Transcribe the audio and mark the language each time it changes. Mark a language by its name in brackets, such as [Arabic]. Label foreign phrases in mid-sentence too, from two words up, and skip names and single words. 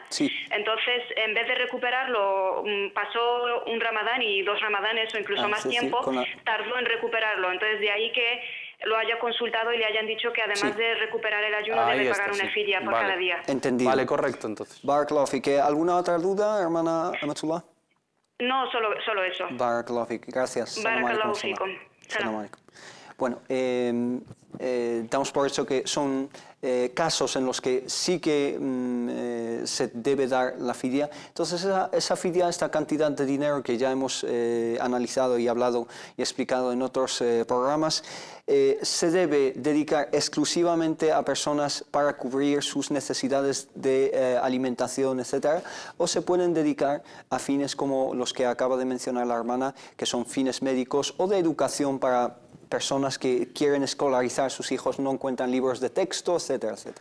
[Spanish] Entonces, en vez de recuperarlo, pasó un Ramadán y 2 Ramadanes o incluso más tiempo, tardó en recuperarlo. Entonces, de ahí que lo haya consultado y le hayan dicho que además de recuperar el ayuno debe pagar una fidia por cada día. Entendido. Vale, correcto, entonces. [Arabic] بارك الله فيك. [Spanish] ¿Alguna otra duda, hermana Amatullah? No, solo eso. [Arabic] بارك الله فيك. Gracias. بارك الله فيكم. سلام عليكم. [Spanish] Bueno, damos por hecho que son casos en los que sí que se debe dar la fidia. Entonces esa fidia, esta cantidad de dinero que ya hemos analizado y hablado y explicado en otros programas, se debe dedicar exclusivamente a personas para cubrir sus necesidades de alimentación, etcétera, o se pueden dedicar a fines como los que acaba de mencionar la hermana, que son fines médicos o de educación para personas que quieren escolarizar a sus hijos, no encuentran libros de texto, etcétera, etcétera.